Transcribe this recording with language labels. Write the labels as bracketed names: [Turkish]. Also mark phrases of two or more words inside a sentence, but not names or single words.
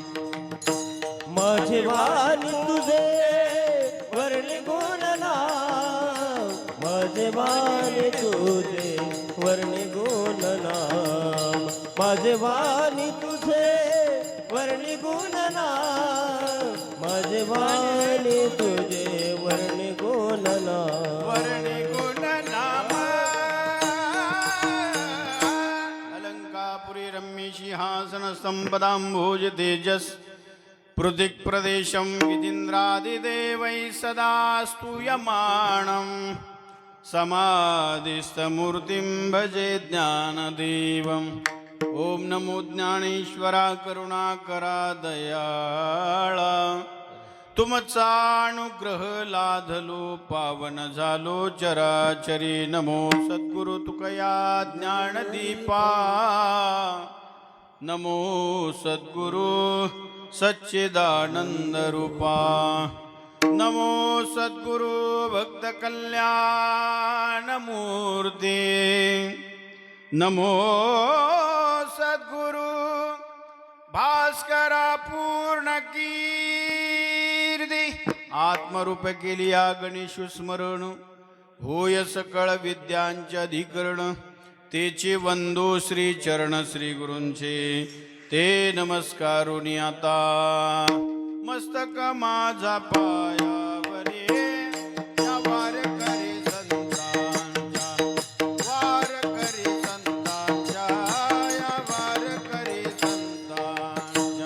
[Marathi] माझी वाणी तुझे वर्णे गुणनाम, माझी वाणी तुझे वर्णे गुणनाम, माझी वाणी तुझे वर्णे गुणनाम, माझे वाणी तुझे वर्णे गुणनाम, वर्णे गुणनाम। [Sanskrit] अलंकापुरी रम्य सिंहासन संपदांभोज तेजस, पृथिक् प्रदेशं विदिन्द्रादिदेवैः सदा स्तूयमानं, समाधिस्थमूर्तिं भजे ज्ञानदेवम्। [Marathi] ओम नमो ज्ञानेश्वरा करुणाकरा दयाळा, तुमचा अनुग्रह लाधलो पावन झालो चराचरी, नमो सद्गुरु तुकया ज्ञानदीपा, नमो सद्गुरु सच्चिदानंद रूपा, नमो सद्गुरु भक्त कल्याण मूर्ती, नमो सद्गुरु भास्करा पूर्ण कीर्ती आत्मरूप केली या गणेश स्मरण होय सकळ विद्यांचे अधिकरण तेचे वंदो श्री चरण श्री गुरूंचे ते नमस्कारुनी आता मस्तक माझा पायावरी या वारकरी संतांच्या वारकरी संतांच्या या वारकरी संतांच्या